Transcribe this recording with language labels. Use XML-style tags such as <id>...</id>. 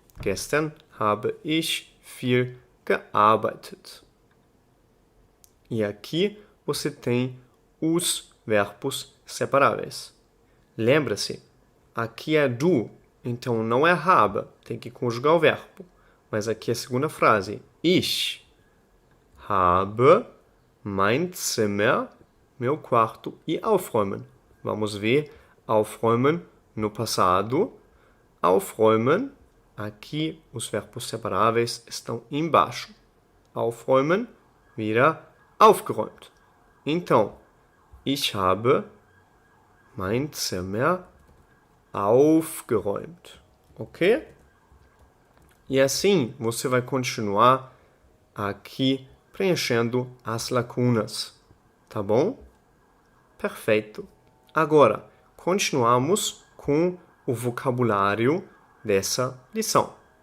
<de>Gestern habe ich viel gearbeitet.</de> <pt>E aqui você tem os verbos separáveis. Lembra-se, aqui é du, então não é habe, tem que conjugar o verbo. Mas aqui é a segunda frase.</pt> <de>Ich habe mein Zimmer,</de> <pt>meu quarto, e</pt> <de>aufräumen.</de> <pt>Vamos ver aufräumen no passado. Aufräumen, aqui os verbos separáveis estão embaixo.</pt> <de>Aufräumen vira aufgeräumt. Então, ich habe mein Zimmer aufgeräumt.</de> <pt>Ok? E assim você vai continuar aqui preenchendo as lacunas. Tá bom? Perfeito. Agora, continuamos com o vocabulário dessa lição.</pt>